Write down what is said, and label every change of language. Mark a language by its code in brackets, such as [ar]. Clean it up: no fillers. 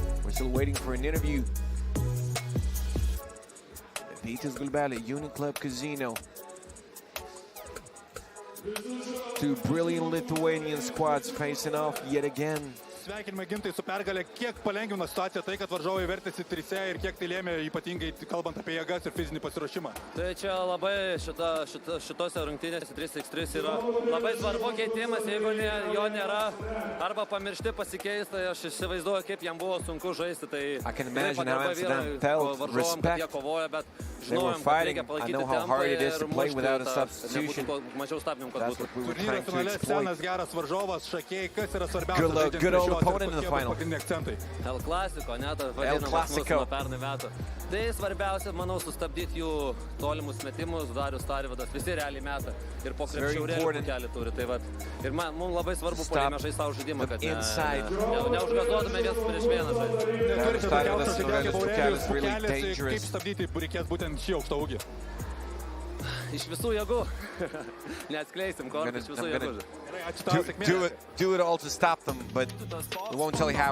[en] Still waiting for an interview. Vytis Gulbelė, Uniclub Casino. Two brilliant Lithuanian squads facing off yet again. [lt] Sveikinimai Gintai su pergalė. Kiek palengvino situaciją tai, kad varžovai vertėsi trise ir kiek tai lėmė ypatingai kalbant apie jėgas ir fizinį pasiruošimą? Tai čia labai šitose rungtynėse 3x3 yra labai svarbu keitimas, jeigu jo nėra arba pamiršti pasikeis, tai aš įsivaizduoju, kaip jam buvo sunku žaisti. Tai [en] I can imagine how Amsterdam felt, respect. They were fighting. I know how hard it is to play without a substitution. That's what we were trying to exploit. Good old opponent in the final. [lt] El Clasico, net El Clasico. Nuo pernai metų. Tai svarbiausia, manau, sustabdyti jų tolimus metimus. Darius Tarvydas visi realiai meta. Ir po krepšiaurėlių kelį turi. Tai vat. Ir mums labai svarbu puolime žaisti savo žaidimą, kad neužgazuotume vienas prieš vieną žaidimą. Darius Tarvydas ir Aurelijus Pukelis [en] really dangerous. [lt] Kaip stabdyti reikės būtent šį aukštą ūgį? Iš visų jėgų. Neatskleisim, ko iš visų jėgų. [en] Do it all to stop them, but we won't tell you how.